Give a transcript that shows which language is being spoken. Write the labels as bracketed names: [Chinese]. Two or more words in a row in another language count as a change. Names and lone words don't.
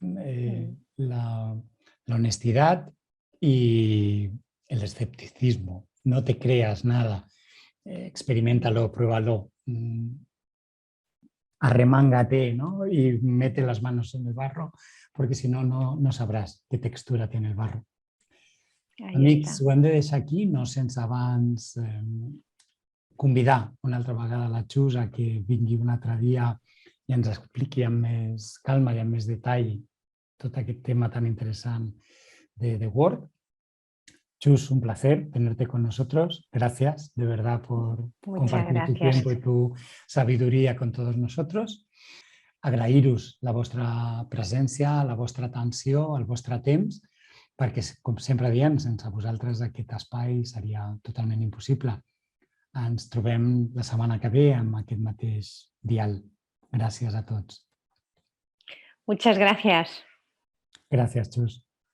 [Spanish] La honestidad y el escepticismo. No te creas nada. Experiméntalo, pruébalo. Arremángate, ¿no? Y mete las manos en el barro, porque si no, no sabrás qué textura tiene el barro. Ahí [Catalan] Amics, [Spanish] está. [Catalan] ho hem de deixar aquí, no sense abans convidar una altra vegada la Xus a que vingui un altre dia i ens expliqui amb més calma i amb més detall tot aquest tema tan interessant de Word. [Spanish] Chus, un placer tenerte con nosotros. Gracias de verdad por Muchas compartir tu gracias. tiempo y tu sabiduría con todos nosotros. [Catalan] Agrair-vos la vostra presència, la vostra atenció, el vostre temps, perquè, com sempre diem, sense vosaltres aquest espai seria totalment impossible. Ens trobem la setmana que ve amb aquest mateix dial. Gràcies a tots. [Spanish] Muchas gracias. [Catalan] Gràcies, Xus.